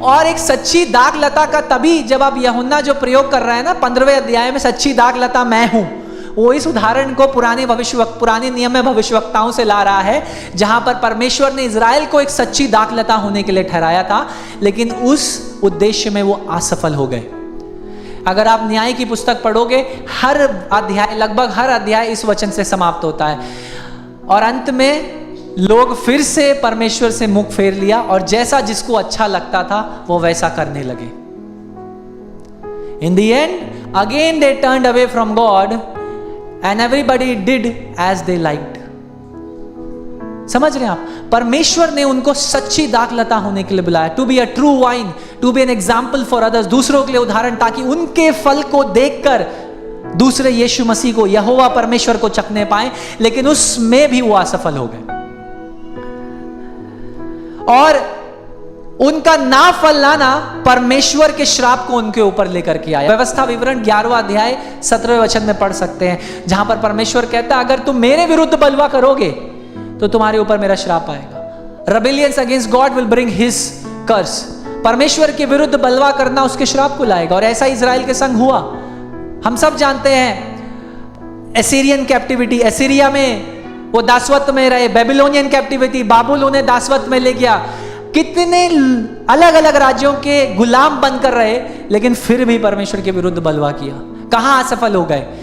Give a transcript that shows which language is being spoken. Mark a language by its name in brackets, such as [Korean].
[Hindi] और एक सच्ची दाखलता का तभी, जब आप यूहन्ना जो प्रयोग कर रहे हैं ना 15वें अध्याय में, सच्ची दाखलता मैं हूं, वो इस उदाहरण को पुराने नियम में भविष्यवक्ताओं से ला रहा है, जहां पर परमेश्वर ने इजराइल को एक सच्ची दाखलता होने के लिए ठहराया था, लेकिन उस उद्देश्य में वो असफल हो गए। अगर आप न्याय की पुस्तक पढ़ोगे, हर अध्याय, लगभग हर अध्याय इस वचन से समाप्त होता है, और अंत में लोग फिर से परमेश्वर से मुख फेर लिया, और जैसा जिसको अच्छा लगता था वो वैसा करने लगे। [English] In the end, again they turned away from God and everybody did as they liked. [Hindi] समझ रहे हैं आप? परमेश्वर ने उनको सच्ची दाखलता होने के लिए बुलाया, [English] to be a true vine, to be an example for others, [Hindi] दूसरों के लिए उदाहरण, ताकि उनके फल को देखकर दूसरे यीशु मसीह को, यहोवा परमेश्वर को चखने पाए। लेकिन उसमें भी वो असफल हो गए, और उनका ना फल लाना परमेश्वर के श्राप को उनके ऊपर लेकर के आया। व्यवस्था विवरण 11वां अध्याय 17वें वचन में पढ़ सकते हैं, जहां पर परमेश्वर कहता है, अगर तुम मेरे विरुद्ध बलवा करोगे तो तुम्हारे ऊपर मेरा श्राप आएगा। [English] Rebellions against God will bring his curse. [Hindi] परमेश्वर के विरुद्ध बलवा करना उसके श्राप को लाएगा, और ऐसा इजराइल के संग हुआ। हम सब जानते हैं एसीरियन कैप्टिविटी, एसीरिया में वो दासत्व में रहे, बेबीलोनियन कैप्टिविटी, बाबुल उन्हें दासत्व में ले गया, कितने अलग अलग राज्यों के गुलाम बनकर रहे, लेकिन फिर भी परमेश्वर के विरुद्ध बलवा किया। कहां असफल हो गए?